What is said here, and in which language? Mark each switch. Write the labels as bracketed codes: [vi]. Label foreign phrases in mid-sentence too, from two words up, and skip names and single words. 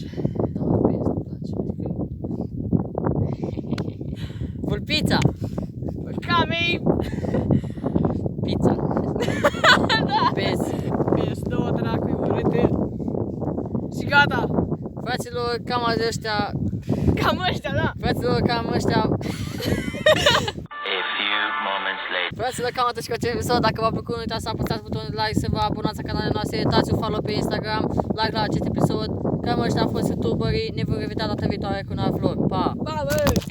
[ro] Da, PS, îmi place. Vulpița. Camei. Pizza. Da. PS. PS, două dracu, e urâte. Și gata. Fraților, cam ăștia. Cam ăștia, da. Fraților, cam ăștia. [en] A few moments later. [ro] Fraților, cam atât și cu acest episod. Dacă v-a plăcut, nu uitați să apăsați butonul de like, să vă abonați la canalele noastre, dați un follow pe Instagram, like la acest episod. Cam ăștia au fost youtuberii, ne vom revedea data viitoare cu un alt vlog. Pa! Ba, bă.